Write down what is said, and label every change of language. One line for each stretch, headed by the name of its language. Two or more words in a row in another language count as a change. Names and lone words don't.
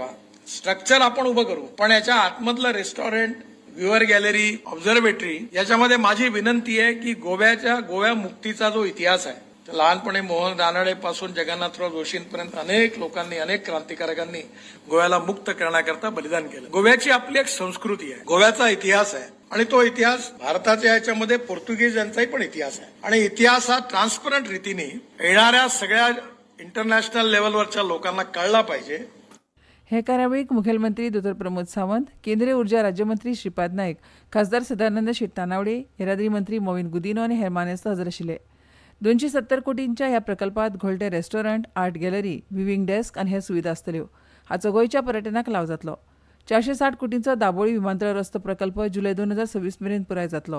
Marathi: स्ट्रक्चर आपण उभं करू, पण याच्या आतमधलं रेस्टॉरंट,
English: viewer gallery,
Marathi: ऑब्झर्वेटरी याच्यामध्ये माझी विनंती आहे की गोव्या मुक्तीचा जो इतिहास आहे, लहानपणी मोहन रानडे पासून जगन्नाथराव जोशींपर्यंत अनेक लोकांनी, अनेक क्रांतिकारकांनी गोव्याला मुक्त करण्याकरता बलिदान केलं. गोव्याची आपली एक संस्कृती आहे, गोव्याचा इतिहास आहे आणि तो इतिहास भारताच्या याच्यामध्ये पोर्तुगीज यांचाही पण इतिहास आहे आणि इतिहास हा ट्रान्सपरंट रीतीने येणाऱ्या सगळ्या इंटरनॅशनल लेवलवरच्या लोकांना कळला पाहिजे.
Konkani: हे कार्यावळीक मुखेलमंत्री डॉ. प्रमोद सावंत, केंद्रीय उर्जा राज्यमंत्री श्रीपाद नायक, खासदार सदानंद शेट तानावडे, येरादारी मंत्री मोविन गुदिनो आनी हेर मानेस्त हजर आशिल्ले. 270 कोटींच्या ह्या प्रकल्पात घोळटे रेस्टॉरंट,
English: art gallery, viewing desk
Konkani: आनी हेर सुविधा आसतल्यो. हाचो गोंयच्या पर्यटनाक लाव जातलो. 460 कोटींचो दाबोळी विमानतळ रस्तो प्रकल्प जुलय 2026 मेरेन पुराय जातलो.